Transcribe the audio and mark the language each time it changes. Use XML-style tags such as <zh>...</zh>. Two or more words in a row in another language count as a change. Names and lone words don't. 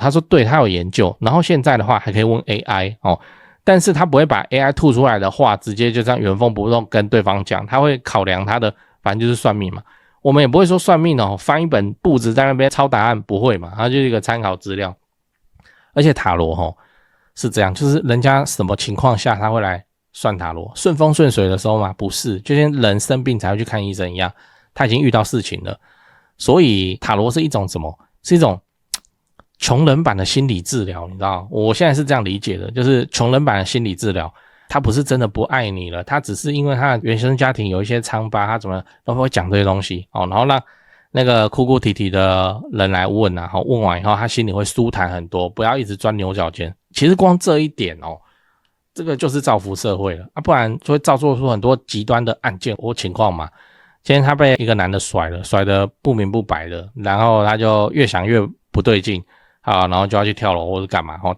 <zh>他說對，他有研究，然後現在的話還可以問 AI 但是他不會把 AI 吐出來的話直接就這樣原封不動跟對方講，他会考量他的，反正就是算命嘛。我們也不會說算命翻一本簿子在那邊抄答案，不會嘛，它就是一個參考資料。而且塔羅是這樣，就是人家什麼情況下他會來算塔羅，順風順水的時候嘛，不是，就像人生病才會去看醫生一樣，他已經遇到事情了。所以塔羅是一種什麼？是一種窮人版的心理治療，你知道，我現在是這樣理解的，就是窮人版的心理治療，他不是真的不愛你了，他只是因為他的原生家庭有一些瘡疤，他怎麼都會講這些東西哦，然後讓那個哭哭啼啼的人來問啊，問完以後他心裡會舒坦很多，不要一直鑽牛角尖。其實光這一點哦，這個就是造福社會了啊，不然就會造作出很多極端的案件或情況嘛。今天他被一個男的甩了，甩得不明不白的，然後他就越想越不對勁啊，然後就要去跳樓或者幹嘛哦。</zh>